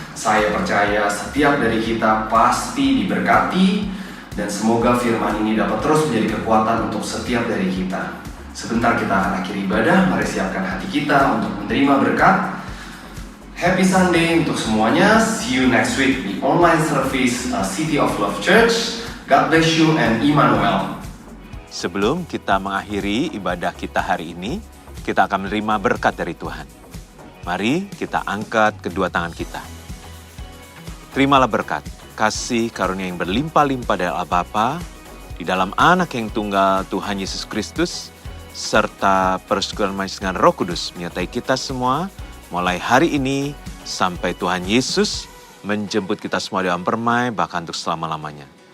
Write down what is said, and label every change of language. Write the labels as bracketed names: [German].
[Indonesian] Saya percaya setiap dari kita pasti diberkati dan semoga firman ini dapat terus menjadi kekuatan untuk setiap dari kita. Sebentar kita akan akhiri ibadah, mari siapkan hati kita untuk menerima berkat. [English] Happy Sunday [Indonesian] untuk semuanya. [English] See you next week di online service City of Love Church. God bless you and Immanuel. [Indonesian] Sebelum kita mengakhiri ibadah kita hari ini, kita akan menerima berkat dari Tuhan. Mari kita angkat kedua tangan kita. Terimalah berkat, kasih karunia yang berlimpah-limpah dari Allah Bapa, di dalam Anak yang tunggal Tuhan Yesus Kristus, serta persekutuan manis dengan Roh Kudus menyertai kita semua, mulai hari ini sampai Tuhan Yesus menjemput kita semua dalam permai, bahkan untuk selama-lamanya.